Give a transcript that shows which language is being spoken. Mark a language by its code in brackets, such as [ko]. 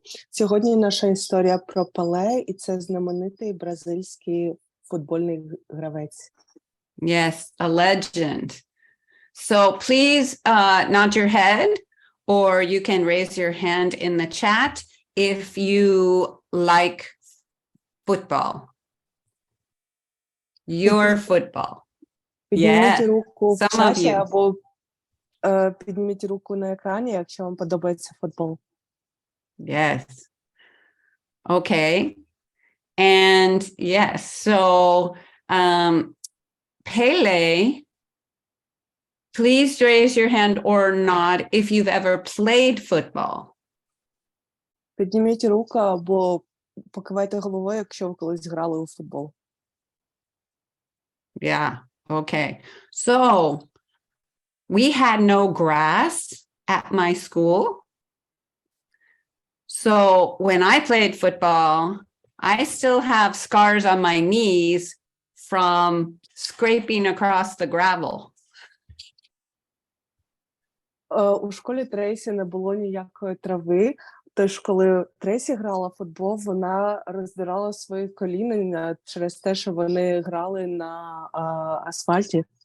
[uk] Сьогодні наша історія про Пеле, і це знаменитий бразильський футбольний гравець. [en] Yes, a legend. So please nod your head, or you can raise your hand in the chat if you like football. Your football. [uk] Підніміть руку в [en] some of [uk] чаті [en] you. [uk] або підніміть руку на екрані, якщо вам подобається футбол. [en] Yes. Okay. And yes, so Pelé, please raise your hand or nod if you've ever played football. [uk] Підніміть руку або покивайте головою, якщо ви колись грали у футбол. [en] Yeah. Okay. So we had no grass at my school. So when I played football, I still have scars on my knees from scraping across the gravel. [uk] У школі Трейсі не було ніякої трави, тож коли Трейсі грала в футбол, вона роздирала свої коліна через те, що вони грали на асфальті.